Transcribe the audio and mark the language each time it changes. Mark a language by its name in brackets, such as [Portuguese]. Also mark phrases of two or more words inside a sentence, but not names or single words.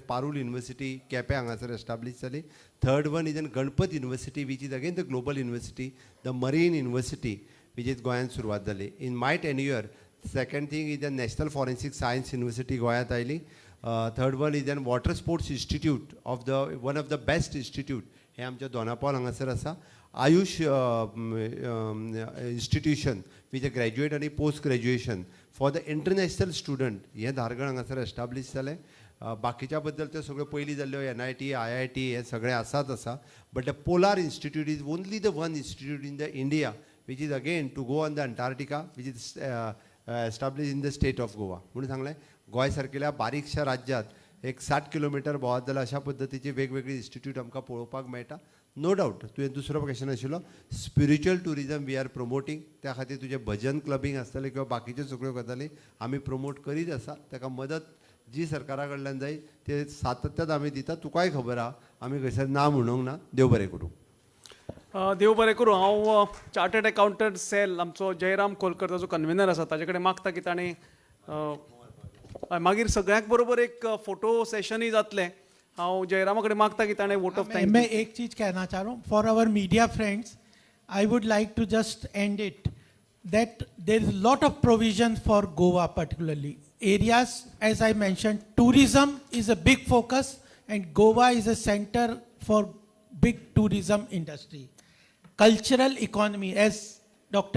[Konkani] पारूल युनिव्हर्सिटी केपें हांगासर एस्टाब्लीश जाली. [English] Third one is and Ganpat University which is again the global university. The Marine University which is [Konkani] गोंयांत सुरवात जाली. [English] In my tenure second thing is and National Forensic Science University [Konkani] गोंयांत आयली. [English] Third one is and water sports institute of the one of the best institute [Konkani] हे आमच्या दोनापावल हांगासर आसा. [English] Ayush institution which a graduate आनी post graduation for the international student [Konkani] हें धारगळ हांगासर एस्टाब्लीश जालें. बाकीच्या बद्दल त्यो सगळ्यो पयलीं जाल्ल्यो NIT IIT हे सगळें आसाच आसा, [English] But the Polar Institute is only the one institute in the India which is again to go on the Antarctica which is establish in the state of Goa. [Konkani] म्हणून सांगलें गोंय सारकेल्या बारीकशा राज्यांत एक 60 किलोमिटर भोंवत जाल्यार अशा पद्दतीची वेगवेगळी इन्स्टिट्यूट आमकां पळोवपाक मेळटा. [English] No doubt [Konkani] तुवें दुसरो क्वेश्चन आशिल्लो [English] spiritual tourism we are promoting, [Konkani] त्या खातीर तुजें भजन क्लबींग आसतलें किंवा बाकीच्यो सगळ्यो गजाली आमी प्रमोट करीत आसा. ताका मदत जी सरकारा कडल्यान जाय ते सातत्यान आमी दिता. तुकाय खबर आहा आमी खंयसर ना म्हणूंक ना. देव बरें करूं. देव बरें करूं. हांव [English] Chartered Accountant Cell [Konkani] आमचो जयराम कोलकर जो कन्व्हेनर आसा ताजे कडेन मागता की ताणें मागीर सगळ्यांक बरोबर एक फोटो सेशनय जातलें. हांव जयरामा कडेन मागता की ताणें [English] vote of thanks. [Hindi] मैं एक चीज कहना चाह रहा हूँ [English] for our media friends. I would like to just end it that there is a lot of provision for Goa particularly. Areas, as I mentioned, tourism is a big focus and Goa is a center for big tourism industry. Cultural economy, as Dr.